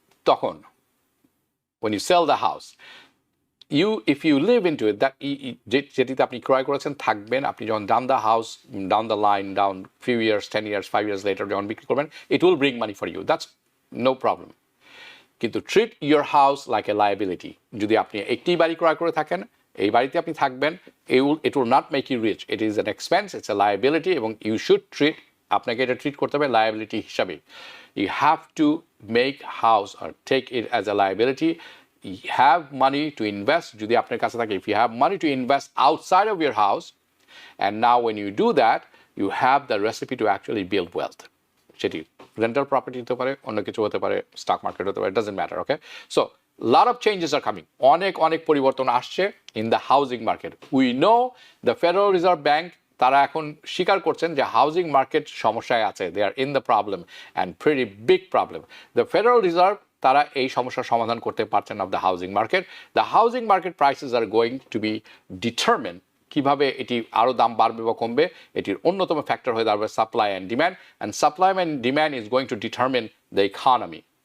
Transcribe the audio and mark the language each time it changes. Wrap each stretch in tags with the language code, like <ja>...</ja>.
<en>তখন when you sell the house, if you live into it, that</en> <bn>যেটিতে আপনি ক্রয় করেছেন থাকবেন, আপনি যখন</bn> <en>down the line, down few years, 10 years, 5 years later</en> <bn>যখন বিক্রি করবেন,</bn> <en>it will bring money for you, that's no problem. কিন্তু treat your house like a liability.</en> <bn>যদি আপনি একটি বাড়ি ক্রয় করে থাকেন, এই বাড়িতে আপনি থাকবেন,</bn> <en>it will not make you rich, it is an expense, it's a liability, এবং you should</en> <bn>আপনাকে এটা ট্রিট করতে হবে লায়াবিলিটি হিসাবে।</bn> <en>You have to make house or take it as a liability. You have money to invest,</en> <bn>যদি আপনার কাছে থাকে,</bn> <en>if you have money to invest outside of your house, and now when you do that, you have the recipe to actually build wealth.</en> <bn>সেটি rental property হতে পারে, অন্য কিছু হতে পারে, স্টক মার্কেট হতে পারে,</bn> <en>it doesn't matter, okay? So lot of changes are coming,</en> <bn>অনেক পরিবর্তন আসছে</bn> <en>in the housing market. We know the Federal Reserve Bank,</en> <bn>তারা এখন স্বীকার করছেন যে হাউজিং মার্কেট সমস্যায় আছে,</bn> <en>They are in the problem and pretty big problem.</en> <bn>The federal reserve তারা এই সমস্যার সমাধান করতে পারছেন of the housing market.</bn> <en>the housing market prices are going to be determine,</en> <bn>কীভাবে এটি আরও দাম বাড়বে বা কমবে, এটির অন্যতম ফ্যাক্টর হয়ে দাঁড়াবে</bn> <en>Supply and demand, and supply and demand is going to determine the economy.</en>